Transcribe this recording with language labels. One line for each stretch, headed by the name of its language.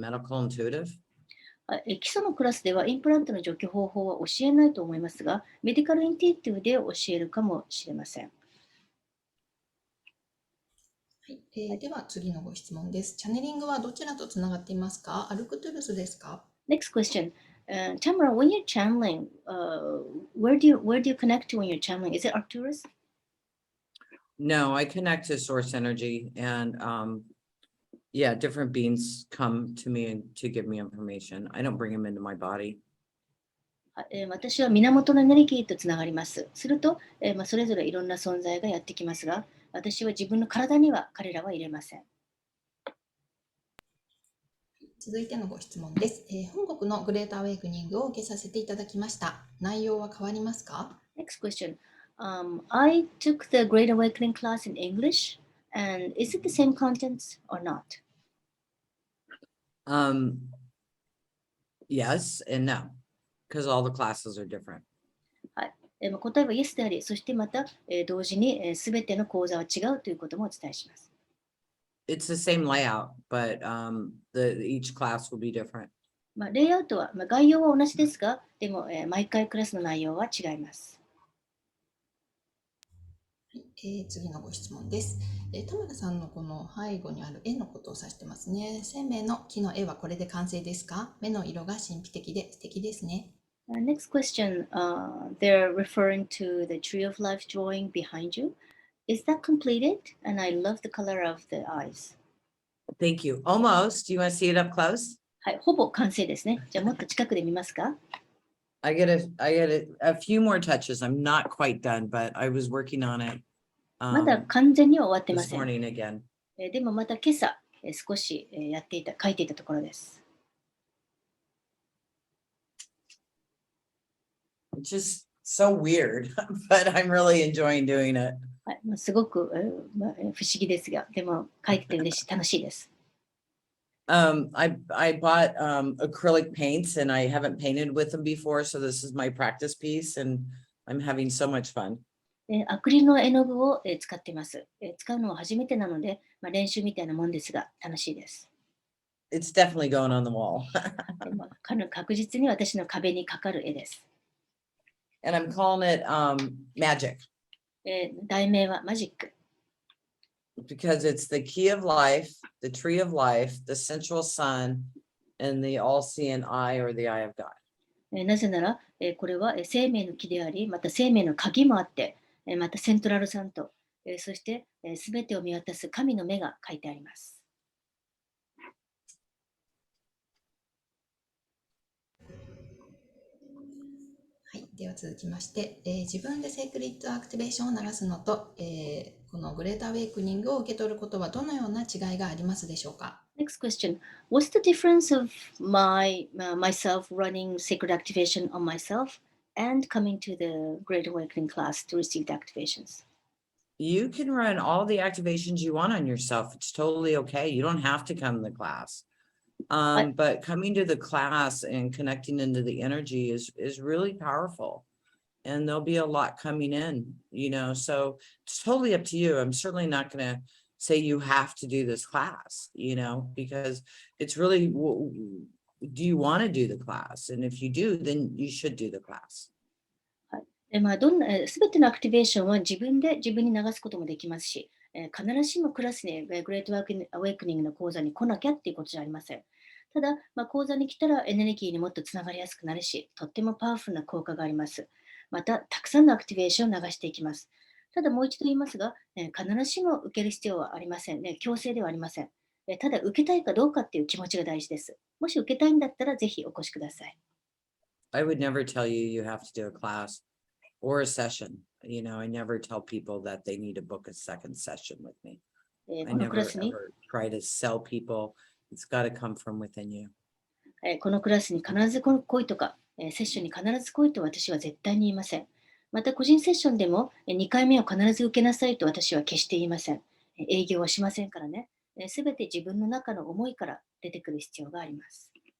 English: Medical intuitive?
Japanese: 基礎のクラスではインプラントの除去方法は教えないと思いますが、メディカルインテュイティブで教えるかもしれません。はい、では次のご質問です。チャネリングはどちらとつながっていますか。アルクトゥルスですか。
English: Next question. Tamara, when you're channeling, where do you connect to when you're channeling? Is it Arcturus? No, I connect to source energy and, different beings come to me to give me information. I don't bring them into my body.
Japanese: 私は源のエネルギーとつながります。すると、それぞれいろんな存在がやってきますが、私は自分の体には彼らは入れません。続いてのご質問です。本国のグレートアウェイクニングを受けさせていただきました。内容は変わりますか？
English: Next question. I took the Great Awakening class in English, and is it the same contents or not? Yes and no, because all the classes are different.
Japanese: 答えは Yes であり、そしてまた、同時にすべての講座は違うということもお伝えします。
English: It's the same layout, but each class will be different.
Japanese: レイアウトは、概要は同じですが、でも、毎回クラスの内容は違います。次のご質問です。田村さんのこの背後にある絵のことを指してますね。生命の木の絵はこれで完成ですか？目の色が神秘的で素敵ですね。
English: Next question. They're referring to the Tree of Life drawing behind you. Is that completed? And I love the color of the eyes. Thank you. Almost. Do you want to see it up close?
Japanese: はい、ほぼ完成ですね。じゃあもっと近くで見ますか？
English: I get a few more touches. I'm not quite done, but I was working on it
Japanese: まだ完全には終わってま
English: this
Japanese: せん。
English: morning again.
Japanese: でもまた今朝、少し書いていたところです。
English: It's just so weird, but I'm really enjoying doing it.
Japanese: はい、すごく、不思議ですが、でも書いてて楽しいです。
English: I bought acrylic paints and I haven't painted with them before, so this is my practice piece and I'm having so much fun.
Japanese: アクリルの絵の具を使っています。使うのは初めてなので、練習みたいなもんですが、楽しいです。
English: It's definitely going on the wall.
Japanese: でも確実に私の壁にかかる絵です。
English: And I'm calling it magic.
Japanese: 題名はマジック。
English: Because it's the key of life, the tree of life, the central sun, and the all-seeing eye or the eye of God.
Japanese: なぜなら、これは生命の木であり、また生命の鍵もあって、またセントラルサント、そしてすべてを見渡す神の目が書いてあります。はい、では続きまして、自分でセイクリッドアクティベーションを流すのと、このグレートアウェイクニングを受け取ることはどのような違いがありますでしょうか？
English: Next question. What's the difference of myself running sacred activation on myself and coming to the Great Awakening class to receive the activations? You can run all the activations you want on yourself. It's totally okay. You don't have to come to the class. But coming to the class and connecting into the energy is really powerful. And there'll be a lot coming in, so it's totally up to you. I'm certainly not going to say you have to do this class, because it's really, do you want to do the class? And if you do, then you should do the class.
Japanese: すべてのアクティベーションは自分で自分に流すこともできますし、必ずしもクラスにグレートアウェイクニングの講座に来なきゃっていうことじゃありません。ただ、講座に来たらエネルギーにもっとつながりやすくなるし、とってもパワフルな効果があります。また、たくさんのアクティベーションを流していきます。ただ、もう一度言いますが、必ずしも受ける必要はありませんね。強制ではありません。ただ、受けたいかどうかっていう気持ちが大事です。もし受けたいんだったら、ぜひお越しください。
English: I would never tell you you have to do a class or a session. I never tell people that they need to book a second session with me. I
Japanese: このクラ
English: never
Japanese: スに
English: ever try to sell people. It's got to come from within you.
Japanese: このクラスに必ず来いとか、セッションに必ず来いと私は絶対に言いません。また個人セッションでも2回目を必ず受けなさいと私は決して言いません。営業はしませんからね。すべて自分の中の思いから出てくる必要があります。